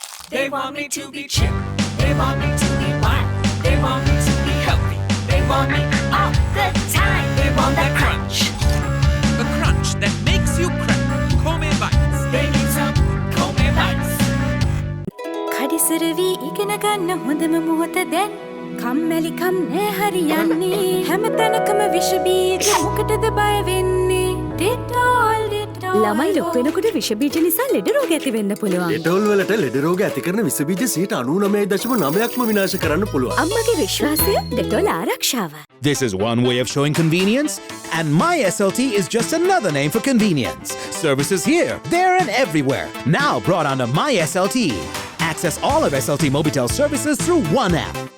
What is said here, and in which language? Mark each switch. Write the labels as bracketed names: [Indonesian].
[English] They want me to be chip. They want me to be black. They want me to be healthy. They want me all the time. They want that crunch. The crunch that makes you crack. Come bites. They need some come bites. [Sinhala] කඩිසරවී ඉගෙන ගන්න හොඳම මොහොත දැන් කම්මැලිකම් නෑ හරියන්නේ හැමතැනකම විෂ බීජ මොකටද බය වෙන්නේ ඩෙටෝල් ළමයි ලොකු වෙනකොට විෂ බීජ නිසා ලෙඩ රෝග ඇති වෙන්න පුළුවන්. ඩෙටෝල් වලට ලෙඩ රෝග ඇති කරන විස බීජ 99.9%ක්ම විනාශ කරන්න පුළුවන්. අම්මගේ විශ්වාසය ඩෙටෝල් ආරක්ෂාව. [English] This is one way of showing convenience, and My SLT is just another name for convenience. Services here, there, and everywhere. Now brought under My SLT. Access all of SLT Mobitel services through one app.